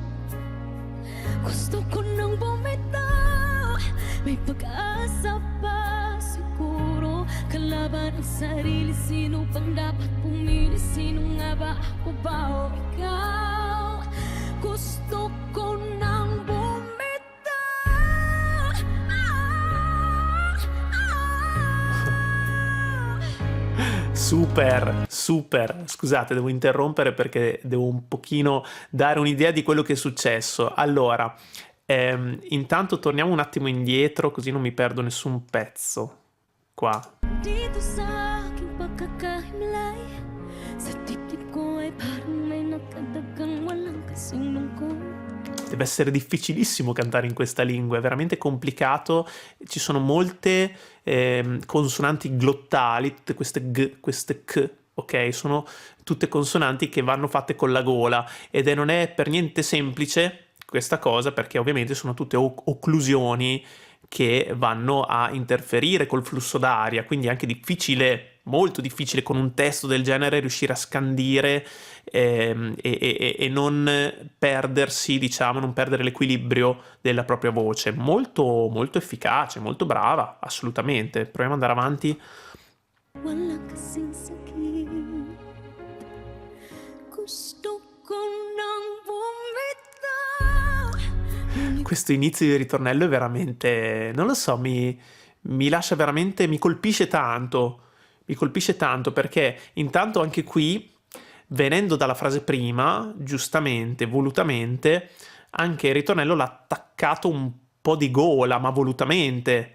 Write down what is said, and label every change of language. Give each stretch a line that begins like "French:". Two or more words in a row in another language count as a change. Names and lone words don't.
Filipino: Gusto ko nang bumitaw, may pag-asa pa siguro. Kalaban ang sarili, sino bang dapat pumili? Sino nga ba, ako ba o ikaw? Gusto ko nang bumitaw.
Italian: Super, super. Scusate, devo interrompere perché devo un pochino dare un'idea di quello che è successo. Allora, intanto torniamo un attimo indietro così non mi perdo nessun pezzo. Qua.
Filipino: Dito sa pagkakahimlay Sa dibdib ko ay parang may nakadagang walang kasing lungkot.
Italian: Deve essere difficilissimo cantare in questa lingua, è veramente complicato, ci sono molte consonanti glottali, tutte queste g, queste k, ok? Sono tutte consonanti che vanno fatte con la gola non è per niente semplice questa cosa, perché ovviamente sono tutte occlusioni che vanno a interferire col flusso d'aria, quindi è anche difficile, molto difficile con un testo del genere riuscire a scandire e non perdersi, diciamo, non perdere l'equilibrio della propria voce. Molto, molto efficace, molto brava, assolutamente. Proviamo ad andare avanti.
Filipino: Walang kasing sakit. Gusto ko nang bumitaw.
Italian: Questo inizio di ritornello è veramente, non lo so, mi lascia veramente, mi colpisce tanto perché intanto anche qui, venendo dalla frase prima, giustamente, volutamente, anche il ritornello l'ha attaccato un po' di gola, ma volutamente.